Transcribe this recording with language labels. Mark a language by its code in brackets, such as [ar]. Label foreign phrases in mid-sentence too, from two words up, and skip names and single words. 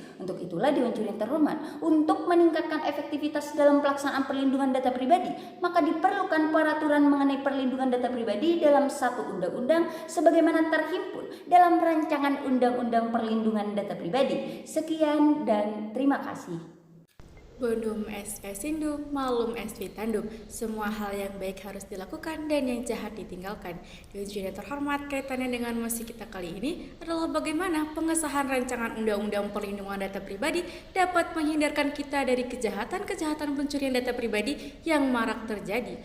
[id] Untuk itulah, Dewan Juri yang terhormat, untuk meningkatkan efektivitas dalam pelaksanaan perlindungan data pribadi, maka diperlukan peraturan mengenai perlindungan data pribadi dalam satu undang-undang sebagaimana terhimpun dalam rancangan Undang-Undang Perlindungan Data Pribadi. Sekian dan terima kasih. [la] Bonum est facindum, malum est vitandum. [id] Semua hal yang baik harus dilakukan dan yang jahat ditinggalkan. Dewan Juri yang terhormat, kaitannya dengan mosi kita kali ini adalah bagaimana pengesahan rancangan Undang-Undang Perlindungan Data Pribadi dapat menghindarkan kita dari kejahatan-kejahatan pencurian data pribadi yang marak terjadi.